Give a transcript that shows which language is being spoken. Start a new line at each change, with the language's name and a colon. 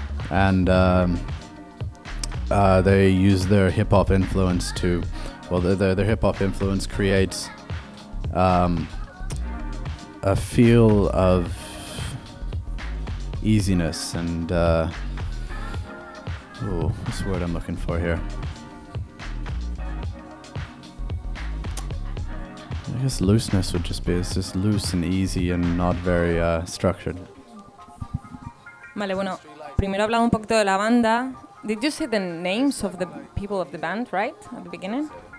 English: And they use their hip hop influence to, well, their hip hop influence creates a feel of easiness and, what's the word I'm looking for here? guess looseness would just be, it's just loose and easy and not very structured.
Spanish: Vale, bueno, primero hablamos un poquito de la banda.
English: Did you say the names of the people of the band, right, at the beginning?